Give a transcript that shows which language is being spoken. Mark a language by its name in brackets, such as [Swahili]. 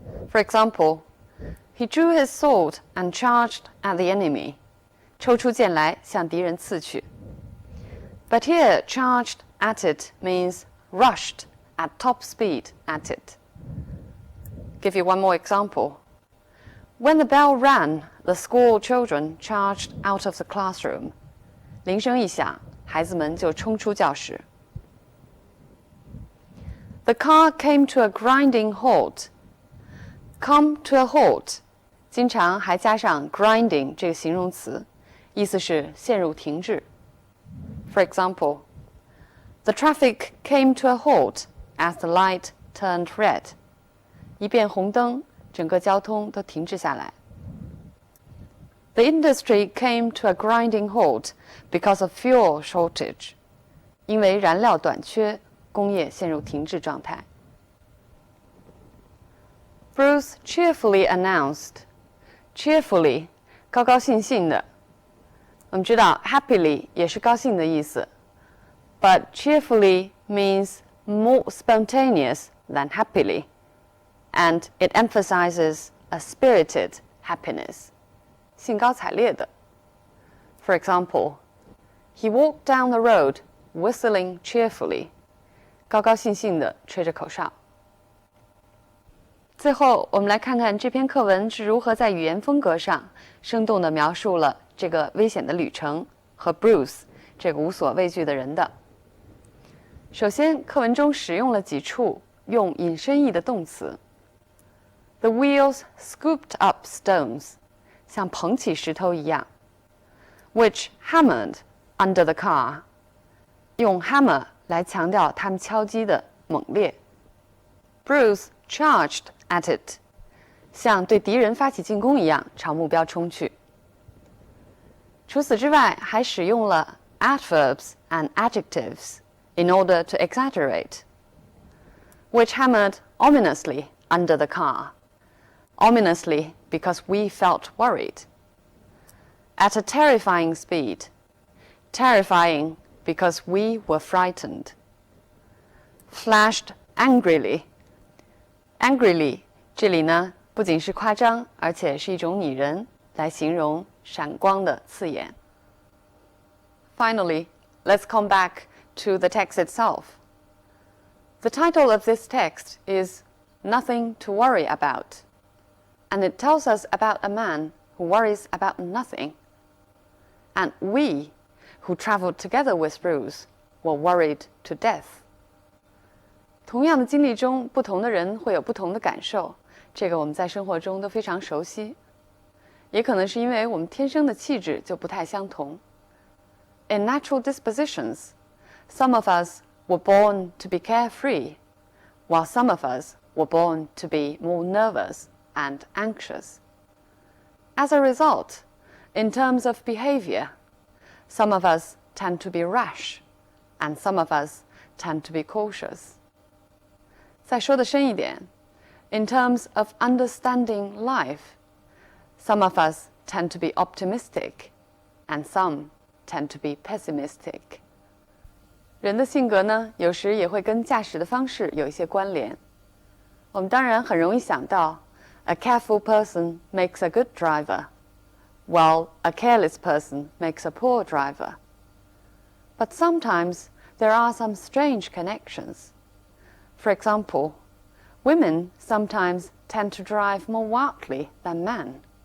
[English] For example, he drew his sword and charged at the enemy. [Chinese] 抽出剑来向敌人刺去。 [English] But here, charged at it means rushed at top speed at it. Give you one more example. When the bell rang, the school children charged out of the classroom. [Chinese] 铃声一响，孩子们就冲出教室。 [English] The car came to a grinding halt. Come to a halt. [Chinese] 经常还加上 grinding 这个形容词，意思是陷入停滞。 [English] For example, the traffic came to a halt as the light turned red. [Chinese] 一变红灯，整个交通都停滞下来。 [English] The industry came to a grinding halt because of fuel shortage. [Chinese] 因为燃料短缺，工业陷入停滞状态。 [English] Bruce cheerfully announced. [Chinese] Cheerfully, 高高兴兴的。我们知道 happily 也是高兴的意思 [English] ，but cheerfully means more spontaneous than happily, and it emphasizes a spirited happiness. [Chinese] 兴高采烈的。 [English] For example, he walked down the road whistling cheerfully. [Chinese] 高高兴兴地吹着口哨。最后，我们来看看这篇课文是如何在语言风格上生动地描述了这个危险的旅程和 Bruce 这个无所畏惧的人的。首先，课文中使用了几处用引申义的动词。 [English] The wheels scooped up stones, [Chinese] 像捧起石头一样。 [English] Which hammered under the car, [Chinese] 用 hammer 来强调他们敲击的猛烈。 [English] Bruce charged at it, [Chinese] 像对敌人发起进攻一样朝目标冲去。除此之外，还使用了 [English] adverbs and adjectives in order to exaggerate. Which hammered ominously under the car. Ominously because we felt worried. At a terrifying speed. Terrifying because we were frightened. Flashed angrily. [Chinese] Angrily 这里呢不仅是夸张，而且是一种拟人，来形容闪光的刺眼。 [English] Finally, let's come back to the text itself. The title of this text is Nothing to Worry About. and it tells us about a man who worries about nothing. And we, who traveled together with Bruce, were worried to death. [Chinese] 同样的经历中，不同的人会有不同的感受，这个我们在生活中都非常熟悉。也可能是因为我们天生的气质就不太相同。 [English] In natural dispositions, some of us were born to be carefree, while some of us were born to be more nervous and anxious. As a result, in terms of behavior, some of us tend to be rash, and some of us tend to be cautious. [Chinese] 再说得深一点 [English] in terms of understanding life, some of us tend to be optimistic, and some tend to be pessimistic. [Chinese] 人的性格呢，有时也会跟驾驶的方式有一些关联。我们当然很容易想到 [English] a careful person makes a good driver, while a careless person makes a poor driver. But sometimes there are some strange connections. For example, women sometimes tend to drive more wildly than men.